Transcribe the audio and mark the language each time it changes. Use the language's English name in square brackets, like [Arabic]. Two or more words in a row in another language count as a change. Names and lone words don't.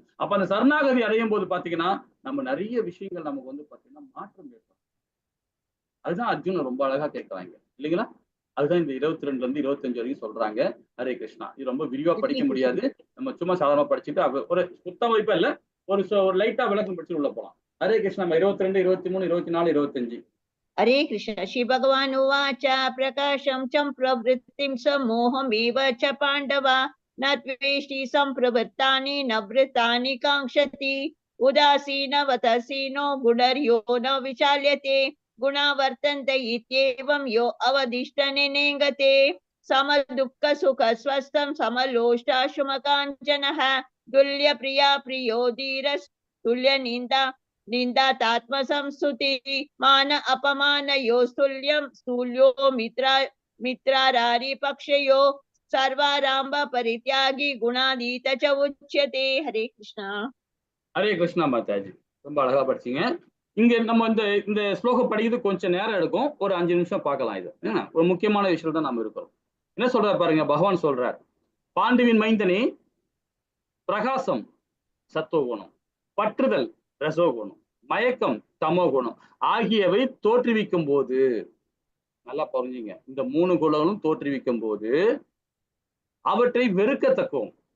[Tamil] அப்ப அந்த சரணாகதி அடையும் போது பாத்தீங்கன்னா நம்ம நிறைய விஷயங்கள் நமக்கு வந்து பாத்தீங்கன்னா மாற்றம் ஏற்படும். அதுதான் அர்ஜுனன் ரொம்ப அழகா கேட்கறாங்க இல்லைங்களா? அதுதான் இந்த 22ல இருந்து 25 வரைக்கும் சொல்றாங்க. ஹரே கிருஷ்ணா. இது ரொம்ப விரிவா படிக்க முடியாது, நம்ம சும்மா சாதாரணமா படிச்சுட்டு ஒரு சுத்தம் வைப்பா இல்ல, ஒரு லைட்டா விளக்கம் படிச்சுட்டு உள்ள போலாம். ஹரே கிருஷ்ணா. 22, 23, 24, 25. [Sanskrit] हरे कृष्ण। श्री भगवान उवाच प्रकाशं च प्रवृत्तिं समोहं एव च पाण्डव न द्वेष्टि संप्रवृत्तानि न वृत्तानि काङ्क्षति उदासीनवतसीनो गुणर्यो न विचाल्यते गुणा वर्तन्ते इत्येवं यो अवदिष्टनेनेङ्गते समदुःख सुख स्वस्थं समलोष्टाशुमकाञ्चनः तुल्यप्रिया प्रियो धीरस् तुल्यनिन्दा निन्दातात्मसंस्तुति मान अपमानयोस्तुल्यं स्तुल्यो मित्रारारि पक्षयो सर्वारंभ परित्यागी गुणादीत च उच्यते। हरे कृष्णा. [Tamil] ஹரே கிருஷ்ணா மாதாஜி. ரொம்ப அழகா படிச்சீங்க. இங்க நம்ம இந்த ஸ்லோகம் படிக்கிறது கொஞ்சம் நேரம் எடுக்கும், ஒரு 5 நிமிஷம் பார்க்கலாம். இது ஒரு முக்கியமான விஷயம் தான் நம்ம இருக்கிறோம். என்ன சொல்றாரு பாருங்க, பகவான் சொல்றார், பாண்டுவின் மைந்தனே, பிரகாசம் சத்துவகுணம், பற்றுதல் ரசோகுணம், மயக்கம் தமோகுணம் ஆகியவை தோற்றுவிக்கும் போது, நல்லா புரிஞ்சுங்க, இந்த 3 குணங்களும் தோற்றுவிக்கும் போது அவற்றை வெறுக்கத்தக்கும்.